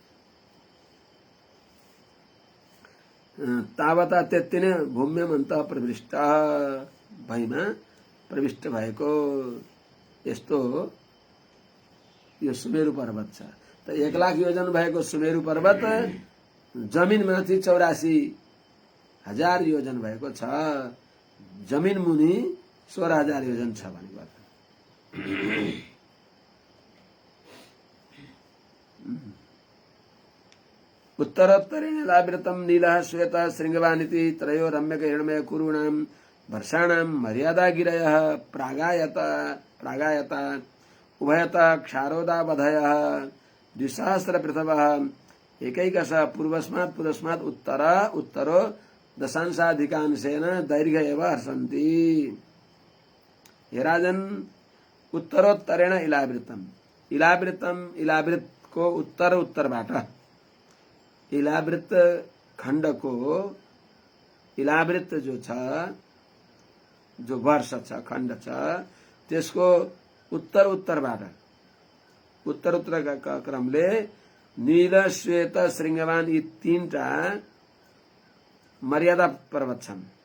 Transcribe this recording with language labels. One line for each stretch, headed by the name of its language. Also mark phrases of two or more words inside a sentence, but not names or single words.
Nepali: तावता त्यति नै
Sanskrit: भूम्याम अन्तः प्रविष्ट,
Nepali: भैमा प्रविष्ट भएको यस्तो यो सुमेरु पर्वत छ। त 1,00,000 योजन भएको सुमेरु पर्वत जमिन माथि 84,000 योजन भएको छ, जमिन मुनि 16,000 योजन छ भनेको अर्थ।
Sanskrit: उत्तरोत्तरेण लावृतम नीलः श्वेतः श्रृंगवानिति त्रयो रम्यक हिरण्मय कुरूणां वर्षाणां मर्यादा गिरयः प्रागायता उभयतः क्षारोदावधयः 2,000 पृथवः एकैकशः पूर्वस्मात् उत्तरो दशांशाधिकांशेन दैर्घ्य एव हर्षन्ति।
Nepali: हे राजन,
Sanskrit: उत्तरोत्तरेण इलावृतम,
Nepali: इलावृतको उत्तरबाट इलावृत खण्डको इलावृत्त जो छ, जो वर्ष छ, खण्ड छ, त्यसको उत्तर उत्तरबाट उत्तर उत्तरका क्रमले नील, श्वेत, श्रृंगवान यी तीनटा मर्यादा पर्वत छन्।